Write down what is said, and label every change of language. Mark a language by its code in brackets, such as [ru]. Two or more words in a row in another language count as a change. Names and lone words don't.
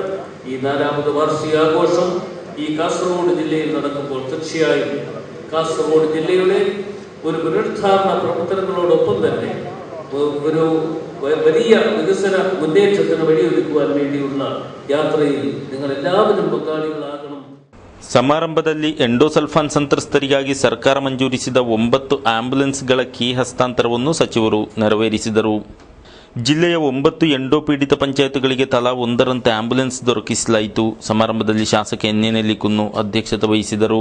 [ml] ഈ 4ാമത് വാർഷികാഘോഷം ഈ കാസർഗോഡ് ജില്ലയിൽ നടക്കുമ്പോൾ തീർച്ചയായും കാസർഗോഡ് ജില്ലയുടെ ഒരു പുനരുദ്ധാരണ പ്രവർത്തനങ്ങളോടൊപ്പം തന്നെ ഒരു വലിയ വികസന മുന്നേറ്റത്തിന് വഴിയൊരുക്കുവാൻ വേണ്ടിയുള്ള യാത്രയിൽ നിങ്ങൾ എല്ലാവരും പങ്കാളികളാകണം. [kn] ಸಮಾರಂಭದಲ್ಲಿ ಎಂಡೋಸಲ್ಫಾನ್ ಸಂತ್ರಸ್ತರಿಗಾಗಿ ಸರ್ಕಾರ ಮಂಜೂರಿಸಿದ 9 ಆಂಬ್ಯುಲೆನ್ಸ್ಗಳ ಕೀ ಹಸ್ತಾಂತರವನ್ನು ಸಚಿವರು ನೆರವೇರಿಸಿದರು. ಜಿಲ್ಲೆಯ 9 ಎಂಡೋ ಪೀಡಿತ ಪಂಚಾಯತ್ಗಳಿಗೆ ತಲಾ 1ರಂತೆ ಆಂಬ್ಯುಲೆನ್ಸ್ ದೊರಕಿಸಲಾಯಿತು. ಸಮಾರಂಭದಲ್ಲಿ ಶಾಸಕ ಎನ್.ಎ. ನೆಲ್ಲಿಕುನ್ನು ಅಧ್ಯಕ್ಷತೆ ವಹಿಸಿದರು.